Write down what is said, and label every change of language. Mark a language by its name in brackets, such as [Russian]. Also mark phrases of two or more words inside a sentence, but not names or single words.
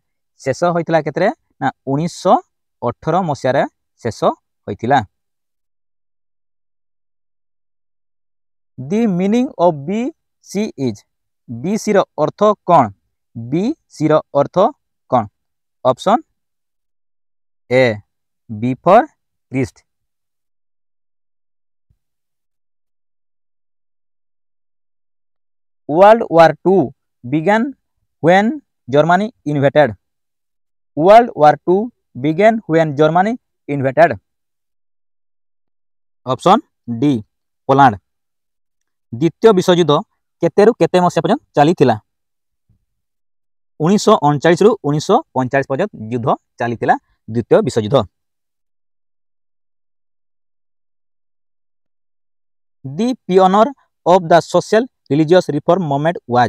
[Odia] ଶେଷ ହୋଇଥିଲା କେତେରେ ନା 1918 ମସିହାରେ ଶେଷ ହୋଇଥିଲା। [English] The meaning of BC is? [Odia] BCର ଅର୍ଥ କ'ଣ? BCର ଅର୍ଥ କ'ଣ? [English] Option A Before Christ. World War II began when Germany invaded? World War II began when Germany invaded? Option D Poland. [Odia] ଦ୍ୱିତୀୟ ବିଶ୍ୱଯୁଦ୍ଧ କେତେରୁ କେତେ ମସିହା ପର୍ଯ୍ୟନ୍ତ ଚାଲିଥିଲା? 1939ରୁ 1945 ପର୍ଯ୍ୟନ୍ତ ଯୁଦ୍ଧ ଚାଲିଥିଲା ଦ୍ୱିତୀୟ ବିଶ୍ୱଯୁଦ୍ଧ। [English] The pioneer of the social religious reform movement was?